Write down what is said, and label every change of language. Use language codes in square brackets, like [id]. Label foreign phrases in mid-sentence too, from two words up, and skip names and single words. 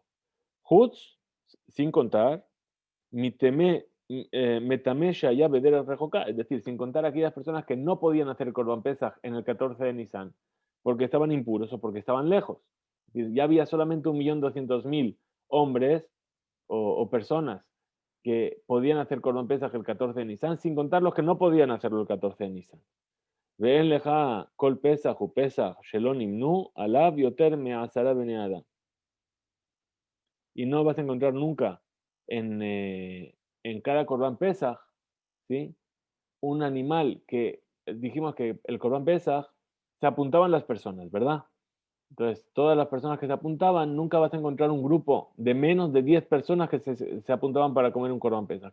[es] Hutz, sin contar, [he] מטמא ושהיה בדרך רחוקה, [es] es decir, sin contar aquellas personas que no podían hacer [he] קרבן פסח [es] en el 14 de Nisan, porque estaban impuros o porque estaban lejos. Es decir, ya había solamente 1.200.000 hombres o personas que podían hacer [he] קרבן פסח [es] el 14 de Nisan, sin contar los que no podían hacerlo el 14 de Nisan. [he] ואין לך כל פסח ופסח שלא נמנו עליו יותר מעשרה בני אדם. [es] Y no vas a encontrar nunca en cada [he] קרבן פסח, [es] ¿sí? Un animal que dijimos que el [he] קרבן פסח [es] se apuntaban las personas, ¿verdad? Entonces, todas las personas que se apuntaban, nunca vas a encontrar un grupo de menos de 10 personas que se apuntaban para comer un [he] קרבן פסח.